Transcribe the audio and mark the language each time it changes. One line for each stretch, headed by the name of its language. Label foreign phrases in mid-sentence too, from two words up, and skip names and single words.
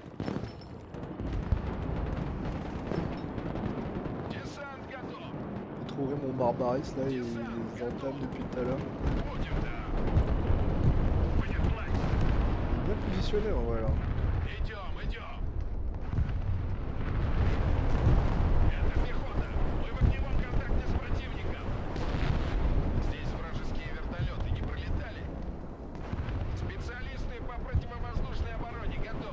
Russian: Десант готов.
French: J'ai trouvé mon barbaris là, il les entame depuis tout à l'heure.
Russian: Будем, да. Понеслась.
French: Il est bien positionné en vrai là.
Russian: Идем, идем. Это пехота. Мы в огневом контакте с противником. Здесь вражеские вертолеты не пролетали. Специалисты по противовоздушной обороне готовы.